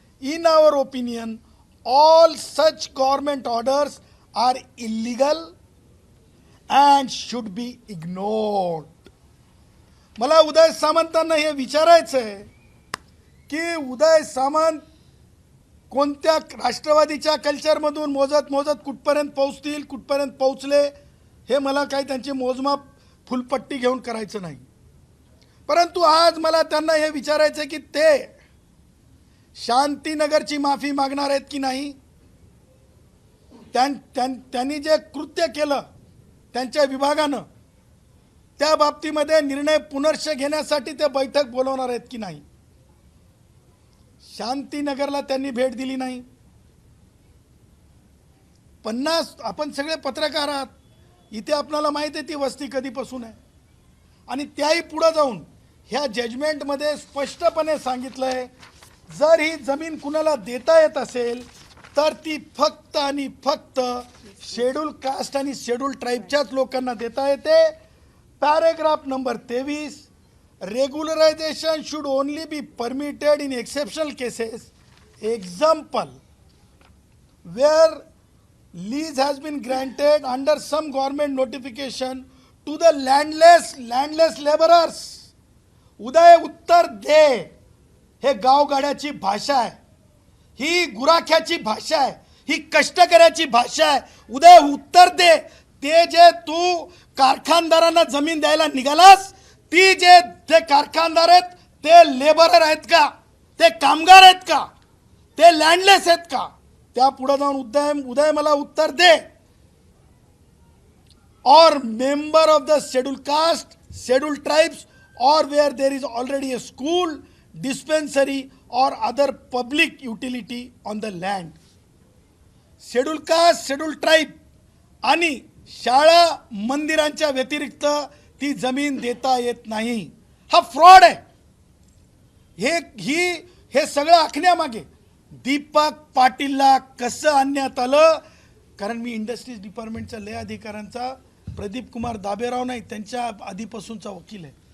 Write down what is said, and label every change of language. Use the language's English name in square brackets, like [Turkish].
[English] In our opinion, all such government orders are illegal and should be ignored. [Marathi] मला उदय सामंतांना हे विचारायचं आहे की उदय सामंत कोणत्या राष्ट्रवादीच्या कल्चरमधून मोजत कुठपर्यंत पोहोचतील, कुठपर्यंत पोहोचले, हे मला काही त्यांचे मोजमाप फुलपट्टी घेऊन करायचं नाही. परंतु आज मला त्यांना हे विचारायचं आहे की ते शांतीनगरची माफी मागणार आहेत की नाही. त्यांनी जे कृत्य केलं त्यांच्या विभागानं, त्या बाबतीमध्ये निर्णय पुनर्श घेण्यासाठी ते बैठक बोलवणार आहेत की नाही. शांतीनगरला त्यांनी भेट दिली नाही. 50 आपण सगळे पत्रकार आहात, इथे आपल्याला माहिती आहे ती वस्ती कधीपासून आहे. आणि त्याही पुढे जाऊन ह्या जजमेंटमध्ये स्पष्टपणे सांगितलं आहे, जर ही जमीन कुणाला देता येत असेल तर ती फक्त आणि फक्त शेड्यूल कास्ट आणि शेड्यूल ट्राईबच्याच लोकांना देता येते. [English] Paragraph number 23, regularization should only be permitted in exceptional cases. Example, where lease has been granted under some government notification to the landless laborers. [Marathi] उदय उत्तर दे. हे गावगाड्याची भाषा आहे, ही गुराख्याची भाषा आहे, ही कष्टकऱ्याची भाषा आहे. उदय उत्तर दे. ते जे तू कारखानदारांना जमीन द्यायला निघालास, ती जे कारखानदार आहेत ते लेबरर आहेत का, ते कामगार आहेत का, ते लँडलेस आहेत का. त्या पुढे जाऊन उदय मला उत्तर दे. [English] और member of the schedule caste, schedule tribes, or where there is already a school, dispensary or other public utility on the land. [Marathi] Schedule caste, schedule tribe आणि शाळा मंदिरांच्या व्यतिरिक्त ती जमीन देता येत नाही. हा फ्रॉड आहे. हे सगळं आखण्यामागे दीपक पाटीलला कसं आणण्यात आलं, कारण मी इंडस्ट्रीज डिपार्टमेंटच्या लय अधिकाऱ्यांचा, प्रदीप कुमार दाबेराव नाही त्यांच्या आधीपासूनचा वकील आहे.